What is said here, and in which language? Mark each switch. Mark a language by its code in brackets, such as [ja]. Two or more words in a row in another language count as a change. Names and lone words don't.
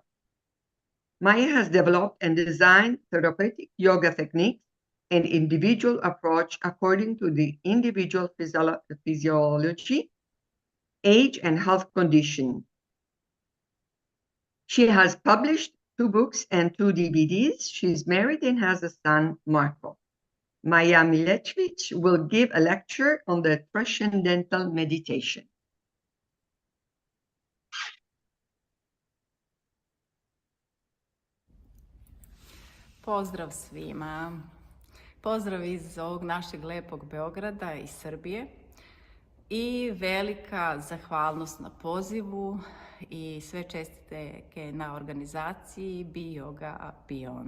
[en] Maya has developed and designed therapeutic yoga techniques and individual approach according to the individual physiology, age, and health condition. She has published 2 books and 2 DVDs. She's married and has a son, Marco. Maya Milechevich will give a lecture on the transcendental meditation. [sr] Pozdrav svima. Pozdrav iz ovog našeg lepog Beograda i Srbije i velika zahvalnost na pozivu i sve čestitke na organizaciji BeYoga Beyond.